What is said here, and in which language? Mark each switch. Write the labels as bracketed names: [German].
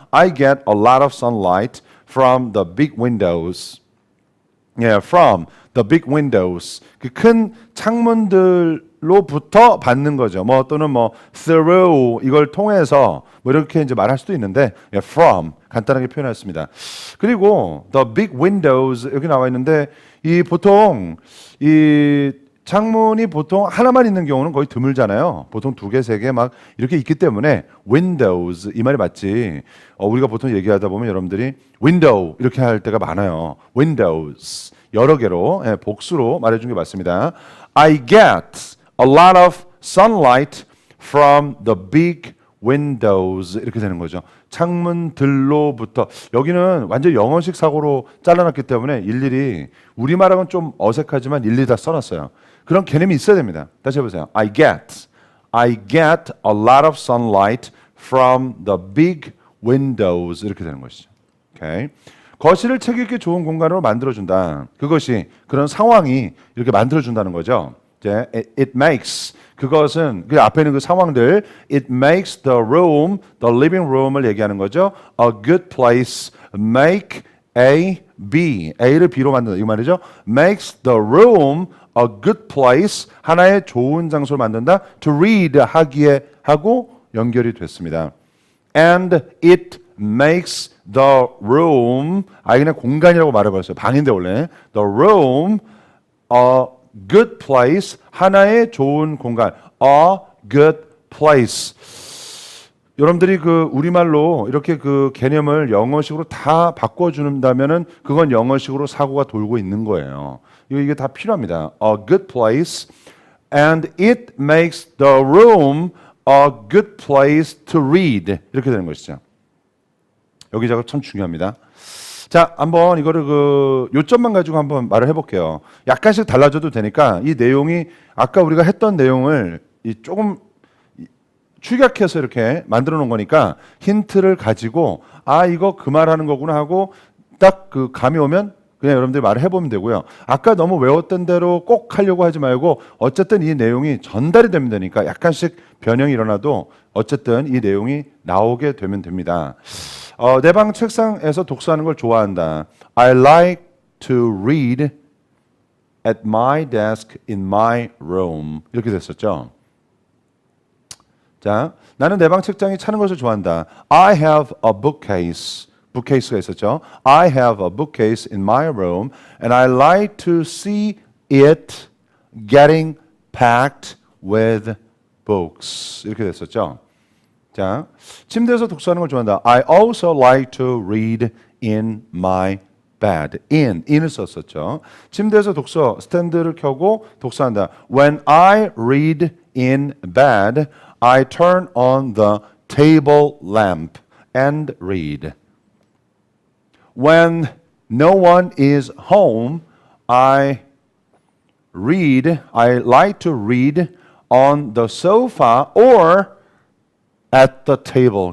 [English] I get a lot of sunlight from the big windows. From the big windows. [Korean] 그 큰 창문들로부터 받는 거죠. 뭐 또는 뭐 through 이걸 통해서 뭐 이렇게 이제 말할 수도 있는데 from 간단하게 표현했습니다. 그리고 the big windows 여기 나와 있는데 이 보통 이 창문이 보통 하나만 있는 경우는 거의 드물잖아요. 보통 두 개, 세 개 막 이렇게 있기 때문에 windows 이 말이 맞지. 우리가 보통 얘기하다 보면 여러분들이 window 이렇게 할 때가 많아요. windows 여러 개로 복수로 말해준 게 맞습니다. [English] I get a lot of sunlight from the big windows [Korean] 이렇게 되는 거죠. 창문들로부터 여기는 완전 영어식 사고로 잘라놨기 때문에 일일이 우리말하고는 좀 어색하지만 일일이 다 써놨어요. 그런 개념이 있어야 됩니다. 다시 해보세요. [English] I get a lot of sunlight from the big windows [Korean] 이렇게 되는 것이죠. 오케이. 거실을 책 읽기 좋은 공간으로 만들어준다. 그것이 그런 상황이 이렇게 만들어준다는 거죠. 이제 it makes 그것은 그 앞에 있는 그 상황들 [English] it makes the room, the living room [Korean] 을 얘기하는 거죠. A good place, make A, B, A를 B로 만든다 이 말이죠. [English] makes the room a good place [Korean] 하나의 좋은 장소를 만든다. to read 하기에 하고 연결이 됐습니다. [English] and it makes the room [Korean] 그냥 공간이라고 말해버렸어요. 방인데 원래 [English] the room a good place [Korean] 하나의 좋은 공간 a good place 여러분들이 그 우리말로 이렇게 그 개념을 영어식으로 다 바꿔준다면은 그건 영어식으로 사고가 돌고 있는 거예요. 이게 다 필요합니다. [English] A good place and it makes the room a good place to read [Korean] 이렇게 되는 것이죠. 여기 작업 참 중요합니다. 자, 한번 이거를 그 요점만 가지고 한번 말을 해볼게요. 약간씩 달라져도 되니까 이 내용이 아까 우리가 했던 내용을 조금 축약해서 이렇게 만들어 놓은 거니까 힌트를 가지고 이거 그 말하는 거구나 하고 딱 그 감이 오면 그냥 여러분들이 말을 해보면 되고요. 아까 너무 외웠던 대로 꼭 하려고 하지 말고 어쨌든 이 내용이 전달이 되면 되니까 약간씩 변형이 일어나도 어쨌든 이 내용이 나오게 되면 됩니다. 내 방 책상에서 독서하는 걸 좋아한다. [English] I like to read at my desk in my room. [Korean] 이렇게 됐었죠. 자, 나는 내 방 책장이 차는 것을 좋아한다. [English] I have a bookcase. [Korean] bookcase가 있었죠. [English] I have a bookcase in my room and I like to see it getting packed with books. [Korean] 이렇게 됐었죠. 자, 침대에서 독서하는 걸 좋아한다. [English] I also like to read in my bed. [Korean] in을 썼었죠. 침대에서 독서 스탠드를 켜고 독서한다. [English] When I read in bed, I turn on the table lamp and read. When no one is home, I like to read on the sofa or at the table.